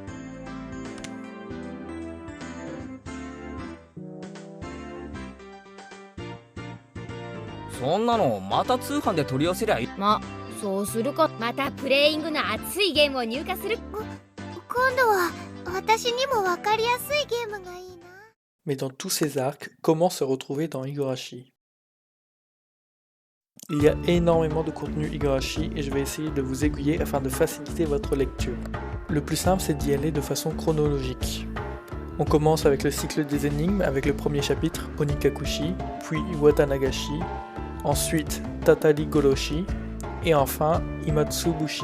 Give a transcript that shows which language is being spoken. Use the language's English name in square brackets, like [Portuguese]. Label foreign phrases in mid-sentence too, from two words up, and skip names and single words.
[Japanese] そんなのまた通販で取り寄せりゃいい。ま、そうするか。またプレイングの熱いゲームを入荷する。今度は私にもわかりやすいゲームがいいな。 [French] Mais dans tous ces arcs, comment se retrouver dans Higurashi? Il y a énormément de contenu Higurashi et je vais essayer de vous aiguiller afin de faciliter votre lecture. Le plus simple, c'est d'y aller de façon chronologique. On commence avec le cycle des énigmes avec le premier chapitre Onikakushi, puis Watanagashi, ensuite Tatari Goroshi, et enfin Imatsubushi.